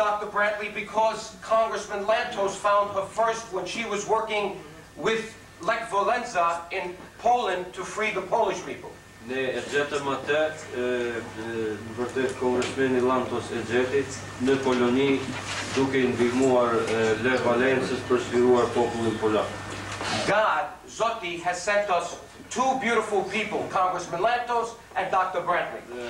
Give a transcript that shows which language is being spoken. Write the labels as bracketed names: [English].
[English] Brantley because Congressman Lantos found her first when she was working with Lech Walesa in Poland to free the Polish people. [Albanian] Ne e gjetëm atë, në vërtet Kongresmeni Lantos e gjeti në Poloni duke i ndihmuar Lech Walesës për sfiruar popullin polak. [English] God, Zoti, has sent us two beautiful people, Congressman Lantos and Dr. Brantley.